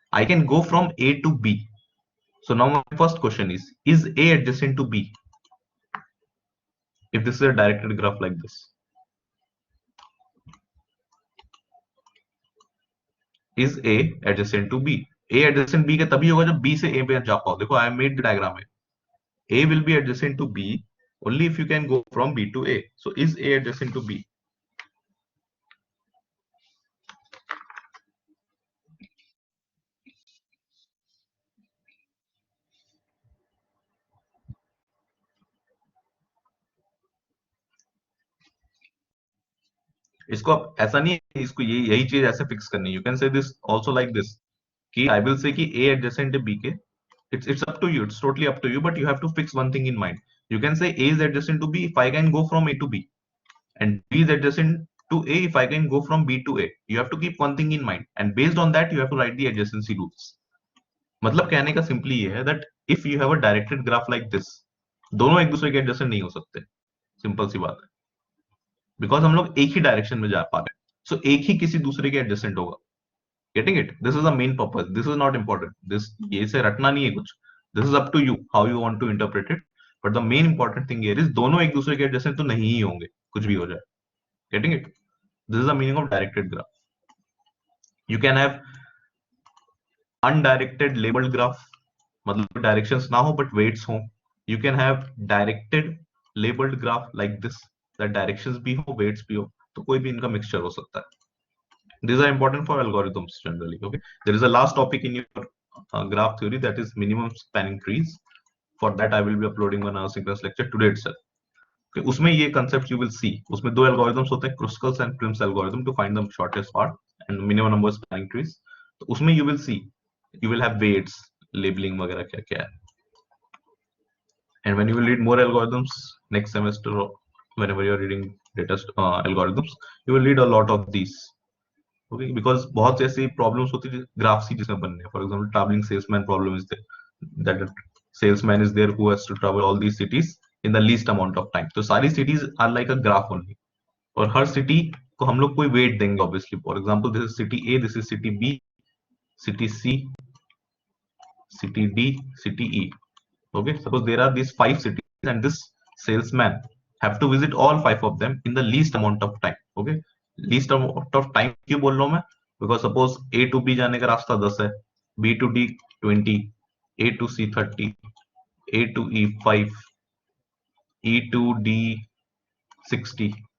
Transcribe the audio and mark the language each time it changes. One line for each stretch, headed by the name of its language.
English: I can go from A to B. So now my first question is A adjacent to B? If this is a directed graph like this, is A adjacent to B?
Hindi: A adjacent B का तभी होगा जब B से A पे जा पाओ. देखो
English: I made the diagram है. A will be adjacent to B only if you can go from B to A. So is A adjacent to B?
Hindi: इसको आप ऐसा नहीं है, इसको यही चीज ऐसे फिक्स करनी है.
English: you can say this also like this कि I will say
Hindi: कि A adjacent है B के.
English: It's up to you. It's totally up to you. But you have to fix one thing in mind. You can say A is adjacent to B if I can go from A to B, and B is adjacent to A if I can go from B to A. You have to keep one thing in mind, and based on that, you have to write the adjacency rules.
Hindi: मतलब कहने का simply ये है
English: that if you have a directed graph like this,
Hindi: दोनों एक दूसरे के adjacent नहीं हो सकते. सिंपल सी बात है. बिकॉज हम लोग एक ही डायरेक्शन में जा पा रहे हैं. सो एक ही किसी दूसरे के एडजेसेंट होगा.
English: Getting it? This is the main purpose. This is not important. This
Hindi: ये से रटना नहीं है कुछ.
English: This is up to you how you want to interpret it. But the main important thing here is
Hindi: दोनों एक दूसरे के एडजेसेंट तो नहीं ही होंगे कुछ भी हो जाए. Getting it?
English: This is the meaning of directed graph. You can have undirected labelled graph,
Hindi: मतलब डायरेक्शंस ना हो बट वेट्स हो.
English: you can have directed labelled graph like this,
Hindi: that directions भी हो वेट्स भी हो, तो कोई भी इनका मिक्सचर हो सकता है.
English: These are important for algorithms generally. Okay, there is a last topic in your graph theory, that is minimum spanning trees. For that I will be uploading one asynchronous lecture today itself. Okay,
Hindi: उसमें ये
English: concept you will see.
Hindi: उसमें दो algorithms होते हैं, Kruskal's and Prim's algorithm,
English: to find the shortest path and minimum number of spanning trees.
Hindi: तो उसमें you will see, you will have weights, labeling वगैरह क्या क्या है.
English: And when you will read more algorithms next semester, or whenever you are reading data algorithms, you will read a lot of these. Okay, because
Hindi: बहुत ऐसी problems होती है graphs ही जिसमें बनने हैं.
English: For example travelling salesman problem is there, that salesman is there who has to travel all these cities in the least amount of time. तो सारी cities are like a graph only,
Hindi: और हर city को हम लोग कोई wait देंगे
English: Obviously. For example this is city A, this is city B, city C, city D, city E. Okay, suppose there are these 5 cities and this salesman have to visit all 5 of them in the least amount of time. Okay, least amount of time
Hindi: क्यों बोल रहा हूँ मैं?
English: Because suppose A to B जाने का रास्ता 10 है, B to D 20, A to C 30, A to E 5, E to D 60.